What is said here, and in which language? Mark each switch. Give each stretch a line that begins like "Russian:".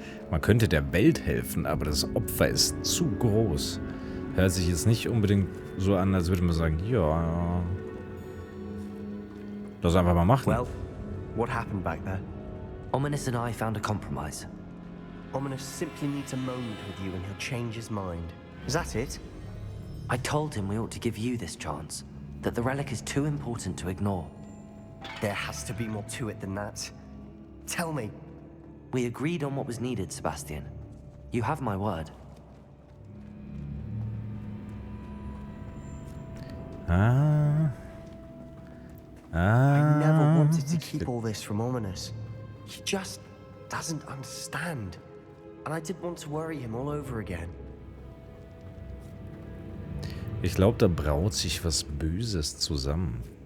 German: Man könnte der Welt helfen, aber das Opfer ist zu groß. Hört sich jetzt nicht unbedingt so an, als würde man sagen, ja. Lass einfach mal machen.
English: Well, what happened back there? Ominous and I found a compromise. Ominous simply needs a moment with you and he'll change his mind. Is that it? I told him we ought to give you this chance, that the relic is too important to ignore. There has to be more to it than that. Tell me. We agreed on what was needed, Sebastian. You have my word. Ah. I never Ah. wanted to keep all this from Ominous. He just doesn't understand. And I didn't want to worry him all over again.
German: Ich glaube, da braut sich was Böses zusammen.